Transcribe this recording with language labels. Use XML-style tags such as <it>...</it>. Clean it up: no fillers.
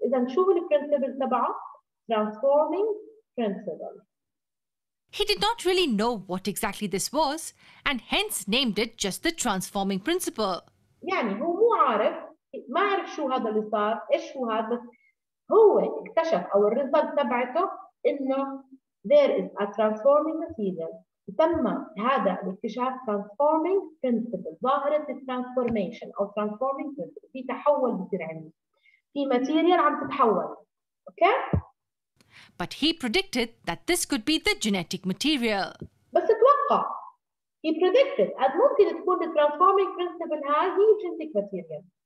<ar>إذا شو هو البرنسبل تبعه؟</ar> <en>Transforming principle. He did not really know what exactly this was and hence named it just the transforming principle.</en> <ar>يعني هو مو عارف، ما عارف شو هذا اللي صار، ايش هو هذا، بس هو اكتشف او الريزلت تبعته انه</ar> <en>there is a transforming material.</en> <ar>يسمى هذا الاكتشاف transforming principle، ظاهرة الترانسفورميشن او transforming principle، في تحول بصير عندي، في material عم تتحول. اوكي؟</ar> <en>But he predicted that this could be the genetic material.</en> <ar>بس اتوقع</ar> <en>he predicted and</en> <ar>ممكن تكون</ar> <en>the transforming principle</en> <ar>هاي هي</ar> <en>genetic material.</en>